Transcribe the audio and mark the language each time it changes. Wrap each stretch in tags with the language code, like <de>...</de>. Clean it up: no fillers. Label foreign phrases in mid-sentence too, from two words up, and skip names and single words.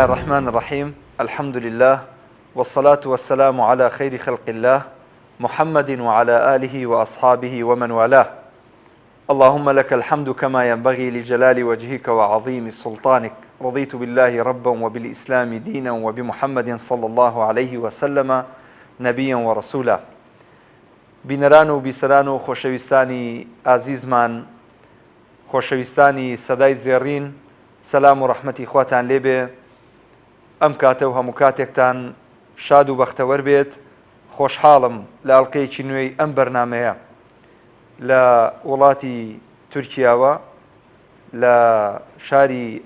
<ar>الرحمن الرحيم الحمد لله والصلاة والسلام على خير خلق الله محمد وعلى آله وأصحابه ومن والاه اللهم لك الحمد كما ينبغي لجلال وجهك وعظيم سلطانك رضيت بالله ربا وبالإسلام دينا وبمحمد صلى الله عليه وسلم نبيا ورسولا</ar> <ckb>بینەران و بیسەران و خۆشەویستانی ئازیزمان خۆشەویستانی سەدای زێڕین سەلام و ڕەحمەتی خواتان لێبێ ئەم کاتە و هەموو کاتێکتان شاد و بەختەوەر بێت خۆشحاڵم لە ئەڵقەیەکی نوێی ئەم بەرنامەیە لە وڵاتی تورکیاوە لە شاری</ckb>